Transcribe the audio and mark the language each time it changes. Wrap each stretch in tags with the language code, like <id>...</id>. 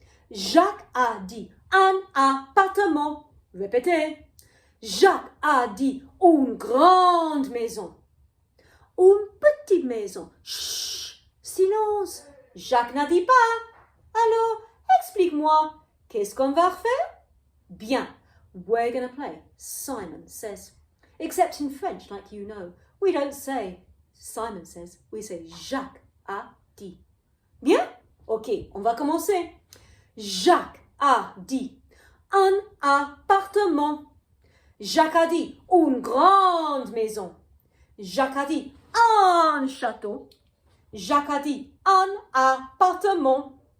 <fr>Jacques a dit un appartement. Répétez. Jacques a dit une grande maison. Une petite maison. Chut, silence. Jacques n'a dit pas. Alors, explique-moi, qu'est-ce qu'on va faire?</fr> <en>Bien, we're going to play Simon Says. Except in French, like you know, we don't say Simon says, we say</en> <fr>Jacques a dit. Bien? Ok, on va commencer. Jacques a dit un appartement. Jacques a dit une grande maison. Jacques a dit un château. Jacques a dit un appartement.</fr>